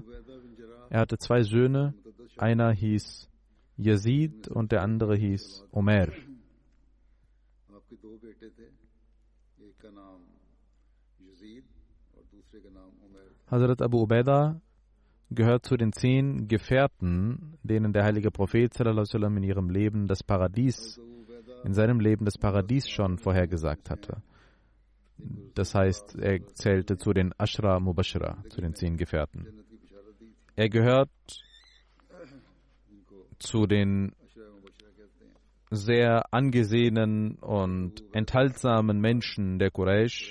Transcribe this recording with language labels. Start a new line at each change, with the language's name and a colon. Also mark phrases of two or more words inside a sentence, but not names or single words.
German: Er hatte 2 Söhne, einer hieß Yazid und der andere hieß Umar. Hazrat Abu Ubaidah gehört zu den 10 Gefährten, denen der heilige Prophet
Arabic: صلى الله عليه وسلم
German: in ihrem Leben das Paradies schon vorhergesagt hatte. Das heißt, er zählte zu den
Arabic: عشرة مبشرة,
German: zu den 10 Gefährten. Er gehört zu den sehr angesehenen und enthaltsamen Menschen der Quraysh.